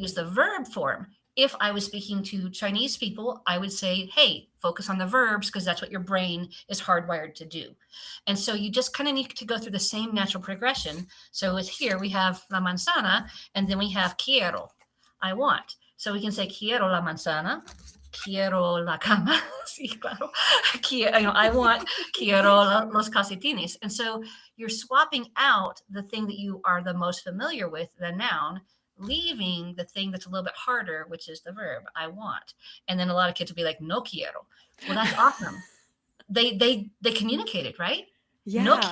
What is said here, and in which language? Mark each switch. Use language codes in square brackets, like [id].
[en] use the verb form. If I was speaking to Chinese people, I would say, hey, focus on the verbs because that's what your brain is hardwired to do. And so you just kind of need to go through the same natural progression. So with here, we have [es] la manzana, [en] and then we have [es] quiero, [en] I want. So we can say [es] quiero la manzana, quiero la cama. Sí, claro. [en] I want [es] quiero los calcetines. [en] And so you're swapping out the thing that you are the most familiar with, the noun, leaving the thing that's a little bit harder, which is the verb, I want. And then a lot of kids will be like, [es] no quiero. [en] Well, that's awesome. They communicated, right? No Yeah.